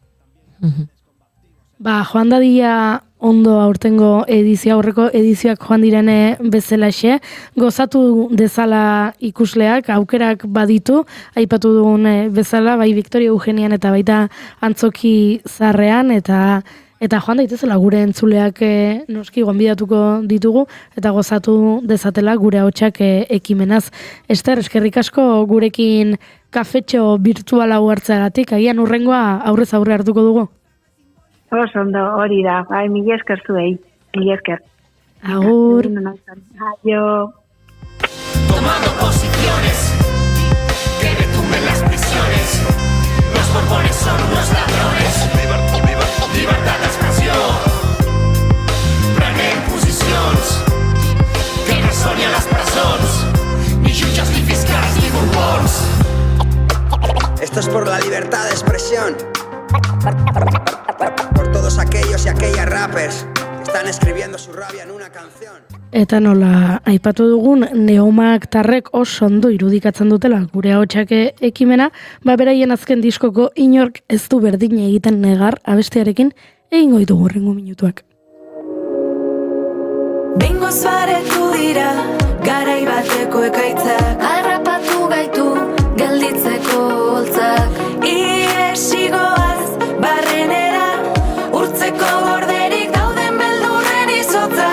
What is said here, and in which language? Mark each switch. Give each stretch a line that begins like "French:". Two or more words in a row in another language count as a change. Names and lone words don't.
Basque: Joan dadia ondo aurtengo edizio, aurreko edizioak joan direne bezalaxe, gozatu dezala ikusleak, aukerak baditu, aipatu dugun bezala, bai Victoria Eugenian eta baita Antzoki Zarrean, eta joan daitezela gure entzuleak noski gonbidatuko ditugu, eta gozatu dezatela gure ahotsak ekimenaz. Ester, eskerrik asko gurekin kafetxo virtuala hartzeagatik, agian urrengoa aurrez aurre hartuko dugu. Ondo, hori da, mila esker zuei, mila esker. Agur. Adio.
Spanish: Tomando posiciones, que retumben las prisiones, los borbones son unos ladrones,
Catalan: libertad d'expressió, prenen posicions, que no són ni a les presons, ni jutges, ni fiscals, ni borbons.
Spanish: Esto es por la libertad de expresión. Por todos aquellos y aquellas rappers que están escribiendo su rabia en una canción.
Basque: Eta nola, aipatu dugun Neomak tarrek oso ondo irudikatzen dutela gure ahotsak ekimena, beraien azken diskoko inork ez du berdin egiten negar abestearekin egingo ditugu hurrengo minutuak. Behingoz baretu dira, garai bateko ekaitzak, harrapatu gaitu, gelditzeko holtzak, iesigoaz, barrenera, urtzeko borderik dauden beldurren izotzak.